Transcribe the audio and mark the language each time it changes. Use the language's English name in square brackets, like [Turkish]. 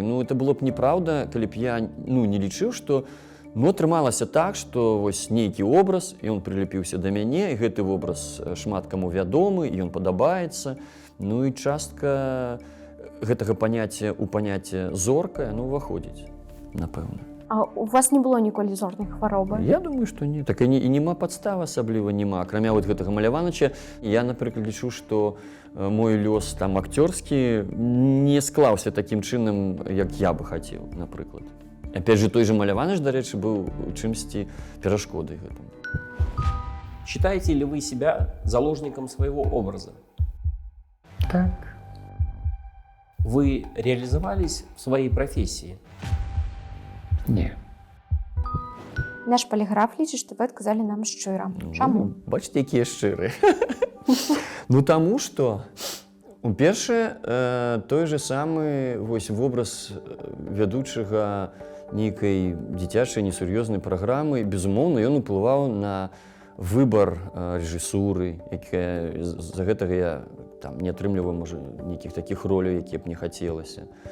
[Russian] Ну, это было б неправда, [Belarusian] калі б я не лічыў, што атрымалася так, што вось нейкі образ, і ён прылепіўся да мяне, і гэты вобраз шмат каму вядомы, і ён падабаецца. Ну і частка гэтага паняцця ў паняцце зоркая, уваходзіць, напэўна. А у вас не было ніколі зорнай хваробы? Я думаю, што не. Так і няма падстав асабліва няма. Акрамя вот гэтага Маляваныча, я, напрыклад, лічу, што мой лёс там акцёрскі не склаўся такім чынам, як я бы хацеў, напрыклад. [Russian] Опять же, [Belarusian] той же Маляваныч, дарэчы, быў чымсьці перашкодай гэтым. [Russian] Считаете ли вы себя заложником своего образа? [Belarusian] Так. [Russian] Вы реализовались в своей профессии? [Belarusian] Не. Наш паліграф лічыць, што вы адказалі нам шчыра. Чаму? Бачыце, якія шчырыя. Ну, таму што, першае, той же самы вобраз вядучага нейкай дзіцячай несур'ёзнай праграмы, безумоўна, ён уплываў на выбар рэжысуры, з-за гэтага я не атрымліваў, можа, нейкіх такіх роляў, якія б не хацелася.